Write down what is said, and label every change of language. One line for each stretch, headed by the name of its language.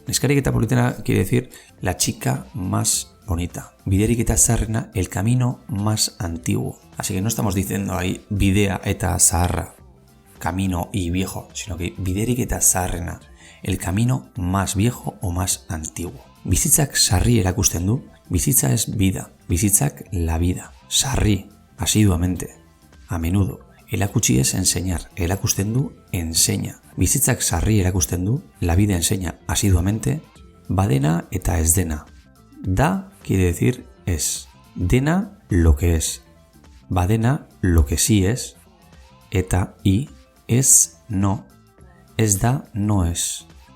Basque: Neskarik eta politena
Spanish: quiere decir la chica más bonita.
Basque: Biderik eta zaharrena,
Spanish: el camino más antiguo. Así que no estamos diciendo ahí
Basque: bidea eta zaharra,
Spanish: camino y viejo, sino que
Basque: biderik eta zaharrena,
Spanish: el camino más viejo o más antiguo.
Basque: Bizitzak sarri erakusten du.
Spanish: Bizitza es vida. Bizitzak la vida. Sarri, asiduamente, a menudo. Erakutsi es enseñar. Erakusten du, enseña.
Basque: Bizitzak sarri erakusten du.
Spanish: La vida enseña asiduamente.
Basque: Badena eta ez dena.
Spanish: Da quiere decir es. Dena, lo que es. Badena, lo que sí es. Eta y es no.
Basque: Ez da,
Spanish: no es.